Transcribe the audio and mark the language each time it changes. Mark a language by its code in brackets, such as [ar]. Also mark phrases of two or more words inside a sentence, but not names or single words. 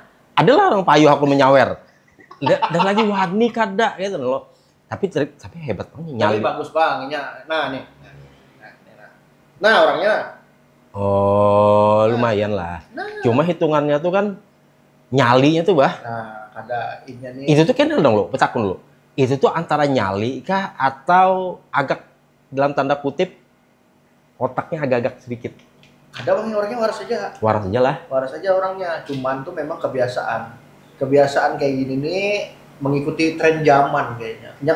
[bjn] Adalah orang payuh aku menyawer. Dan lagi warni kada gitu loh. [id] Tapi hebat Bang nyali. Tapi bagus Bang. Nah nih. Nah orangnya. Oh, lumayan lah. Nah. Cuma hitungannya tuh kan nyalinya tuh bah. Nah, ada ini nih. Itu tuh kenal dong lo, petakun lo. Itu tuh antara nyali kah atau agak dalam tanda kutip otaknya agak-agak sedikit. Ada Bang orangnya waras aja. Waras aja lah. Waras aja orangnya. Cuman tuh memang kebiasaan. Kebiasaan kayak gini nih mengikuti tren zaman kayaknya.